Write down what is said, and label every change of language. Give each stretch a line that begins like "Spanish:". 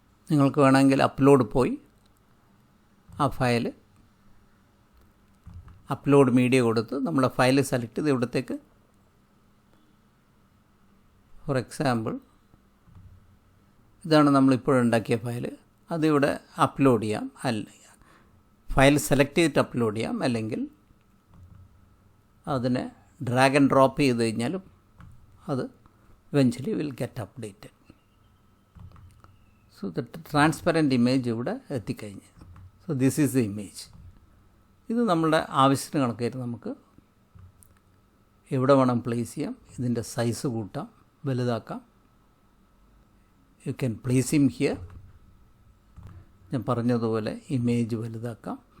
Malayalam: നിങ്ങൾക്ക് വേണമെങ്കിൽ അപ്ലോഡ് പോയി ആ ഫയൽ അപ്ലോഡ് മീഡിയ കൊടുത്ത് നമ്മളെ ഫയൽ സെലക്ട് ചെയ്ത് ഇവിടത്തേക്ക്, ഫോർ എക്സാമ്പിൾ ഇതാണ് നമ്മളിപ്പോഴുണ്ടാക്കിയ ഫയൽ, അതിവിടെ അപ്ലോഡ് ചെയ്യാം. ഫയൽ സെലക്ട് ചെയ്തിട്ട് അപ്ലോഡ് ചെയ്യാം, അല്ലെങ്കിൽ അതിനെ ഡ്രാഗ് ആൻഡ് ഡ്രോപ്പ് ചെയ്ത് കഴിഞ്ഞാലും അത്
English: eventually will get updated. So the transparent image
Malayalam: ഇവിടെ എത്തിക്കഴിഞ്ഞ്.
English: So this is the image.
Malayalam: ഇത് നമ്മളുടെ ആവശ്യത്തിന് കണക്കായിട്ട് നമുക്ക് എവിടെ വേണം പ്ലേസ് ചെയ്യാം. ഇതിൻ്റെ സൈസ് കൂട്ടാം, വലുതാക്കാം.
English: You can place him here.
Malayalam: ഞാൻ പറഞ്ഞതുപോലെ ഇമേജ് വലുതാക്കാം.